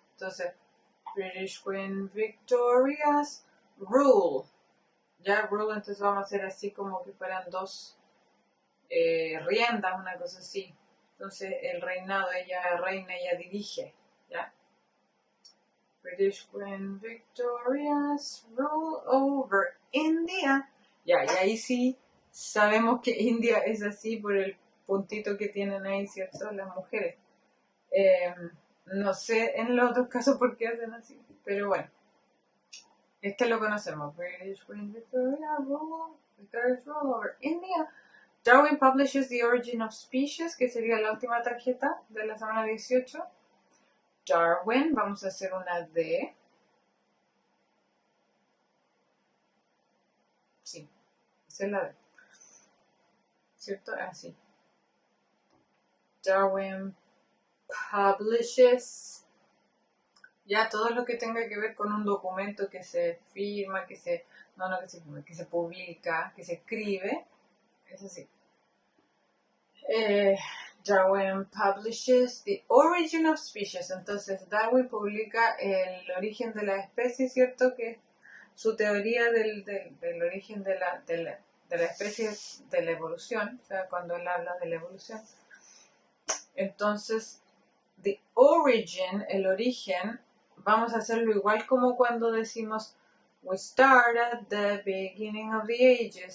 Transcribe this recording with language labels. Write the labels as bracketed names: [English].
[English] Entonces, British Queen Victoria's rule. [Spanish] Ya rule, entonces vamos a hacer así como que fueran dos riendas, una cosa así. Entonces, el reinado, ella reina, ella dirige, ¿ya? [English] British Queen Victoria's rule over India. [Spanish] Ya, y ahí sí sabemos que India es así por el puntito que tienen ahí, ¿cierto? Las mujeres. No sé en los otros casos por qué hacen así, pero bueno. Este lo conocemos. [English] British Queen Victoria's rule over India. Darwin publishes The Origin of Species, [Spanish] que sería la última tarjeta de la semana 18. Darwin, vamos a hacer una D. Sí, esa es la D. ¿Cierto? Así. [English] Darwin publishes. [Spanish] Ya todo lo que tenga que ver con un documento que se firma, que se publica, que se escribe, es así. [English] Darwin publishes The Origin of Species. [Spanish] Entonces Darwin publica el origen de la especie, ¿cierto? Que es su teoría del origen de la especie, de la evolución, o sea, cuando él habla de la evolución. Entonces, The Origin, el origen, vamos a hacerlo igual como cuando decimos [English] We start at the beginning of the ages.